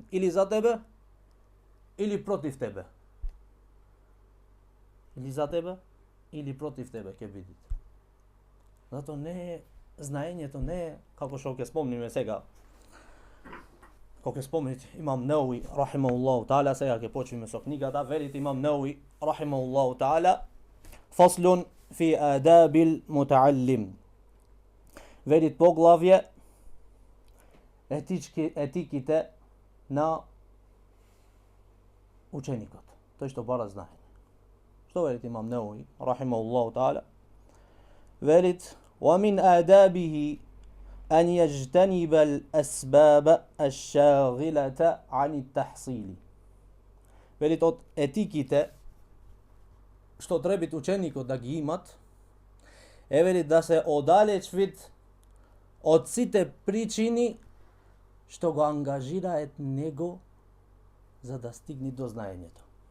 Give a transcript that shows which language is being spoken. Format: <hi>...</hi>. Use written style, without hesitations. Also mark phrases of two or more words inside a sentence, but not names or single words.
<mk>Или за тебе, или против тебе. Или за тебе, или против тебе ќе биде. Зато не е знаењето, не е како што ќе спомниме сега. Кога ќе спомнете Имам Неуви</mk> <ar>رحمه الله تعالى,</ar> <mk>сега ќе почнеме со книгата.</mk> <ar>Велите Имам Неуви رحمه الله تعالى: فصل في آداب المتعلم.</ar> <mk>Велит поглавје етиките на ученикот, тој што бара знаење. Што велит Имам Неуви</mk> <ar>رحمه الله تعالى?</ar> <mk>Велит:</mk> <ar>ومن آدابه أن يجتنب الأسباب الشاغلة عن التحصيل.</ar> <mk>Велит од етиките што треба ученикот да ги имат, е вели да се оддалечвит од сите причини што го ангажираат него за да стигне до знаењето.</mk>